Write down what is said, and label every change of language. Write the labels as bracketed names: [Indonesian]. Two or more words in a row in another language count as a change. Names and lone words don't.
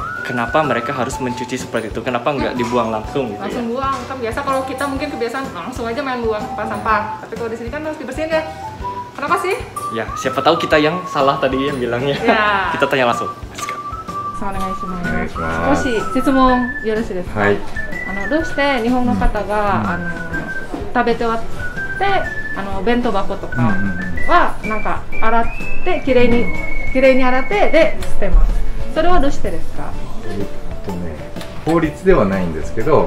[Indonesian] Kenapa mereka harus mencuci seperti itu? Kenapa nggak dibuang langsung gitu langsung ya? Buang, kan biasa kalau kita mungkin kebiasaan langsung aja main buang tempat sampah. Tapi kalau di sini kan harus dibersihin ya. Kenapa sih? Ya, siapa tahu kita yang salah tadi yang bilangnya. Ya. Kita tanya langsung. Hai. [Japanese] どうして日本の方が、食べて終わって弁当箱とかはなんか洗ってきれいに洗ってで捨てます。それはどうしてですか？法律ではないんですけど、